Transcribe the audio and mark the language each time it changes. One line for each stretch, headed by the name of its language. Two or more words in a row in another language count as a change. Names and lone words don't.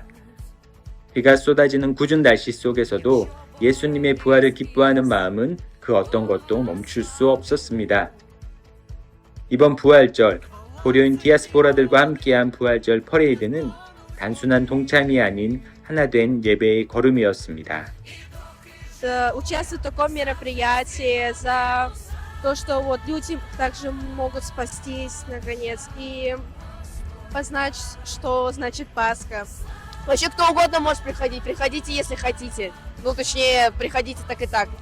Korean: 비가 쏟아지는 궂은 날씨 속에서도 예수님의 부활을 기뻐하는 마음은 그 어떤 것도 멈출 수 없었습니다. 이번 부활절, 고려인 디아스포라들과 함께한 부활절 퍼레이드는 단순한 동참이 아닌 하나된 예배의 걸음이었습니다.
Russian: Участвовать в таком мероприятии, за то, что вот люди также могут спастись наконец и познать, что значит Пасха. Вообще кто угодно может приходить, приходите, если хотите. Ну, точнее, приходите так и так.